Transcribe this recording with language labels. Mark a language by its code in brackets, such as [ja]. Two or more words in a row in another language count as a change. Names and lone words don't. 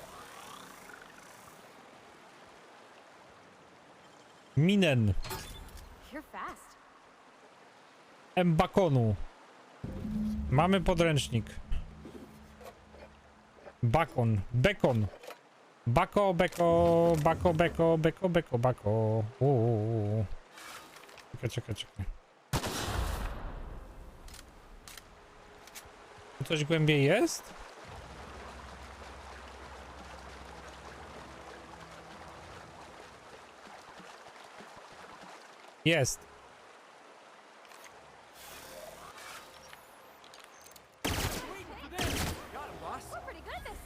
[pl] Minen. Bakonu. Mamy podręcznik. Bakon. Bekon. Bako, beko, bako, beko, beko, beko, bako. Uuu. Czekaj. Tu coś głębiej jest? Jest. [en] We're pretty good at this.